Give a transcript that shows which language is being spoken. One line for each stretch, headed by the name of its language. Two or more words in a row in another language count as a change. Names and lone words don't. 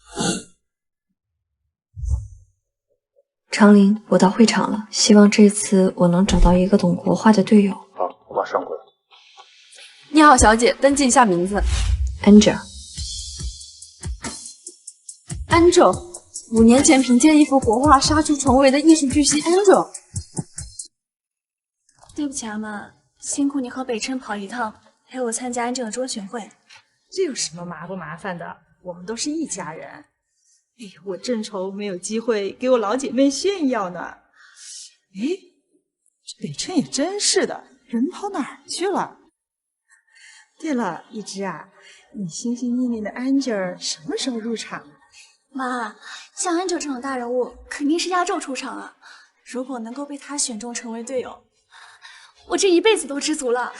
Chinese: 長林，我到會場了，希望這次我能找到一個懂國畫的隊友。好，我馬上過來。你好，小姐，登記一下名字。 Angel。 Angel，5年前憑借一幅國畫殺出重圍的藝術巨星 Angel。對不起阿媽，辛苦你和北辰跑一趟，陪我參加安九的中選會。這有什麼麻不麻煩的？我們都是一家人。哎，我正愁沒有機會給我老姐妹炫耀呢。哎，這北辰也真是的，人跑哪兒去了？對了，一枝啊，你心心念念的安吉兒什麼時候入場？媽，像安九這種大人物，肯定是壓軸出場啊！如果能夠被他選中成為隊友，我這一輩子都知足了。